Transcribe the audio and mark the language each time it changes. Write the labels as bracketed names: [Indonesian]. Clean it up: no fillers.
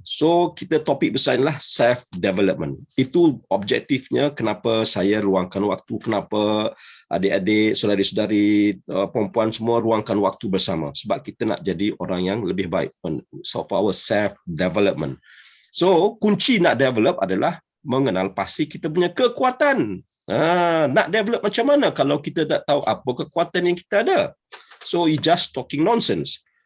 [Malay] So, kita topik besar adalah self-development. Itu objektifnya kenapa saya luangkan waktu, kenapa adik-adik, saudari-saudari, perempuan semua luangkan waktu bersama. Sebab kita nak jadi orang yang lebih baik. [English] So, for our self-development. [Malay] So, kunci nak develop adalah mengenal pasti kita punya kekuatan. Nak develop macam mana kalau kita tak tahu apa kekuatan yang kita ada? [English] So, it's just talking nonsense.